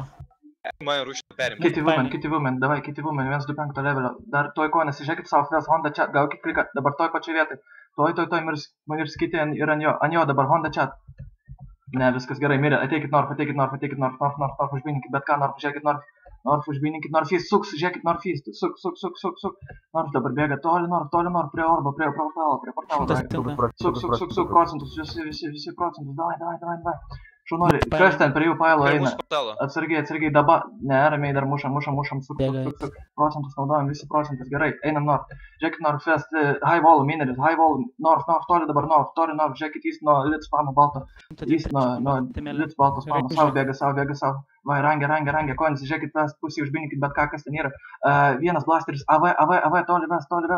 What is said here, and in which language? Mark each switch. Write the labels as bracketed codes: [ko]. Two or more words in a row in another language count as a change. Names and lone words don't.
[lt] Man ruškit perim. Kiti women, davai, 1-2-5 levelio. Dar toj konės, žiūrėkit Southwest, Honda chat, gaukit kliką, dabar toj pačioj vietoj. Toj mirs kiti ir ant jo dabar Honda chat. Ne, viskas gerai, mirė, ateikit North, užbininkit, bet ką, North, žiūrėkit North, užbininkit [en] North East, [lt] suks, žiūrėkit [en] North East, [lt] suk. North dabar bėga toli North, prie orbo, prie portalo, suk, procentus, visi procentus, davai. Šaunuoliai, kas ten prie jų pailo eina? Atsargiai, dabar, ne, ramiai dar mušam, suk, procentus naudojam, visi procentus, gerai, einam North, žiūrėkit [en] North West, high wall, [lt] mineris, North, toli dabar North, žiūrėkit East nuo Lit spano balto, East nuo Lit balto spano, sau bėga, vai, rangė, konis, žiūrėkit West, pusį užbininkit, bet ką, kas ten yra, vienas blasteris, AV, toli vest,